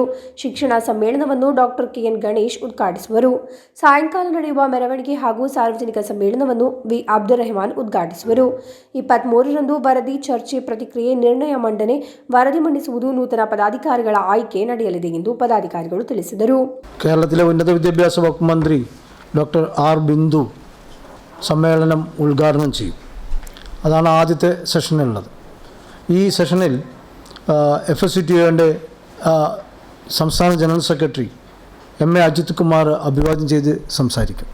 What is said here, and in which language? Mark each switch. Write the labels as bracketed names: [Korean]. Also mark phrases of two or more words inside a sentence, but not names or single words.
[Kannada] ಶಿಕ್ಷಣ ಸಮ್ಮೇಳನವನ್ನು ಡಾಕ್ಟರ್ ಕೆಎನ್ ಗಣೇಶ್ ಉದ್ಘಾಟಿಸುವರು. ಸಾಯಂಕಾಲ ನಡೆಯುವ ಮೆರವಣಿಗೆ ಹಾಗೂ ಸಾರ್ವಜನಿಕ ಸಮ್ಮೇಳನವನ್ನು ವಿ ಅಬ್ದುಲ್ ರೆಹಮಾನ್ ಉದ್ಘಾಟಿಸುವರು. 23ರಂದು ವರದಿ ಚರ್ಚೆ, ಪ್ರತಿಕ್ರಿಯೆ, ನಿರ್ಣಯ ಮಂಡನೆ, ವರದಿ ಮಂಡಿಸುವುದು, ನೂತನ ಪದಾಧಿಕಾರಿಗಳ ಆಯ್ಕೆ ನಡೆಯಲಿದೆ ಎಂದು ಪದಾಧಿಕಾರಿಗಳು ತಿಳಿಸಿದರು. [Malayalam] കേരളത്തിലെ ഉന്നത വിദ്യാഭ്യാസ വകുപ്പ് മന്ത്രി ഡോക്ടർ ആർ ബിന്ദു സമ്മേളനം ഉദ്ഘാടനം ചെയ്യും. അതാണ് ആദ്യത്തെ സെഷനുള്ളത്. ഈ സെഷനിൽ FSCTUവിൻ്റെ സംസ്ഥാന ജനറൽ സെക്രട്ടറി MA അജിത് കുമാർ അഭിവാദ്യം ചെയ്ത് സംസാരിക്കും.